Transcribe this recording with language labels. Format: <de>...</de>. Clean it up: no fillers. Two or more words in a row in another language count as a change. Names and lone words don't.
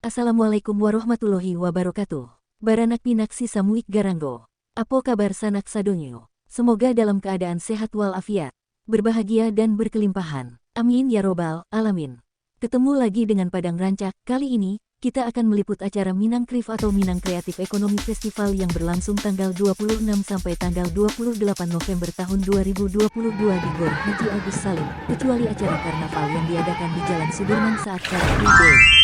<ar>السلام عليكم ورحمة الله وبركاته.</ar> <min>Baranak pinak si samuik garanggo. Apo kabar sanak sadonyo?</min> <id>Semoga dalam keadaan sehat walafiat, berbahagia dan berkelimpahan.</id> <ar>آمين يا رب العالمين.</ar> <id>Ketemu lagi dengan Padang Rancak. Kali ini, kita akan meliput acara Minang Krif atau Minang Kreatif Ekonomi Festival yang berlangsung tanggal 26 sampai tanggal 28 November tahun 2022 di Gor Haji Agus Salim, kecuali acara karnaval yang diadakan di Jalan Sudirman saat</id> <en>Car Free Day.</en>